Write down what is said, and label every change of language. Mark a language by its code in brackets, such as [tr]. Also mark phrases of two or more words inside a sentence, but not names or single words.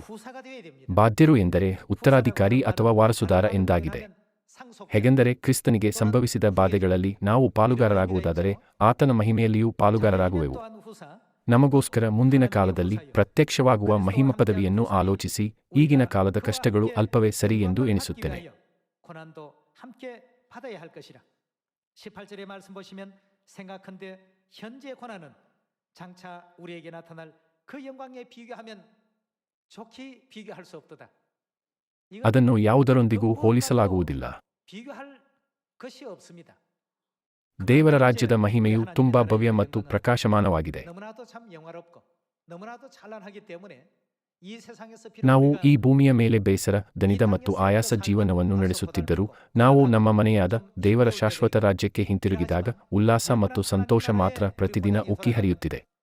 [kn] ಬಾಧ್ಯರು ಎಂದರೆ ಉತ್ತರಾಧಿಕಾರಿ ಅಥವಾ ವಾರಸುದಾರ ಎಂದಾಗಿದೆ. ಹೇಗೆಂದರೆ ಕ್ರಿಸ್ತನಿಗೆ ಸಂಭವಿಸಿದ ಬಾಧೆಗಳಲ್ಲಿ ನಾವು ಪಾಲುಗಾರರಾಗುವುದಾದರೆ ಆತನ ಮಹಿಮೆಯಲ್ಲಿಯೂ ಪಾಲುಗಾರರಾಗುವೆವು. ನಮಗೋಸ್ಕರ ಮುಂದಿನ ಕಾಲದಲ್ಲಿ ಪ್ರತ್ಯಕ್ಷವಾಗುವ ಮಹಿಮ ಪದವಿಯನ್ನು ಆಲೋಚಿಸಿ ಈಗಿನ ಕಾಲದ ಕಷ್ಟಗಳು ಅಲ್ಪವೇ ಸರಿ ಎಂದು ಎಣಿಸುತ್ತೇನೆ. [ko] 18절의 말씀 보시면 생각한데 현재 고난은 장차 우리에게 나타날 그 영광에 비교하면 좋게 비교할 수 없도다. [kn] ಅದನ್ನು ಯಾವುದರೊಂದಿಗೂ ಹೋಲಿಸಲಾಗುವುದಿಲ್ಲ. ದೇವರ ರಾಜ್ಯದ ಮಹಿಮೆಯು ತುಂಬಾ ಭವ್ಯ ಮತ್ತು ಪ್ರಕಾಶಮಾನವಾಗಿದೆ. ನಾವು ಈ ಭೂಮಿಯ ಮೇಲೆ ಬೇಸರ, ದಣಿದ ಮತ್ತು ಆಯಾಸ ಜೀವನವನ್ನು ನಡೆಸುತ್ತಿದ್ದರೂ ನಾವು ನಮ್ಮ ಮನೆಯಾದ ದೇವರ ಶಾಶ್ವತ ರಾಜ್ಯಕ್ಕೆ ಹಿಂತಿರುಗಿದಾಗ ಉಲ್ಲಾಸ ಮತ್ತು ಸಂತೋಷ ಮಾತ್ರ ಪ್ರತಿದಿನ ಉಕ್ಕಿ ಹರಿಯುತ್ತಿದೆ.